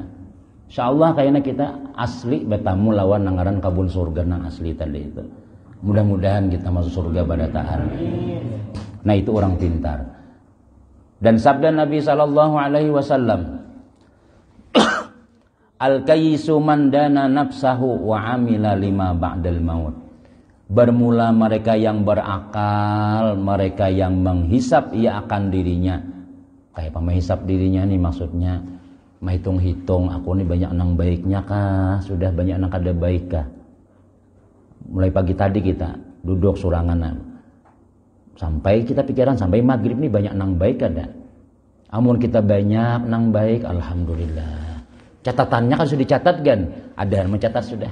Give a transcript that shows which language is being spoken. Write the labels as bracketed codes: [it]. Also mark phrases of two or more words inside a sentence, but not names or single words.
[bjn] Insyaallah kayaknya kita asli bertamu lawan nangaran kabun surga nang asli tadi itu. [id] Mudah-mudahan kita masuk surga pada tahan. Nah, itu orang pintar. Dan sabda Nabi SAW, [ar] الكيس من دان نفسه وعمل لما بعد الموت. [id] Bermula mereka yang berakal, mereka yang menghisap ia akan dirinya. Kayak apa menghisap dirinya nih maksudnya? [bjn] Menghitung-hitung, aku nih banyak nang baiknya kah? Sudah banyak nang kada baik kah? Mulai pagi tadi kita duduk surangan. Sampai kita pikiran sampai maghrib nih banyak nang baik kada? Amun kita banyak nang baik, alhamdulillah. [id] Catatannya kan sudah dicatat kan? Ada yang mencatat sudah.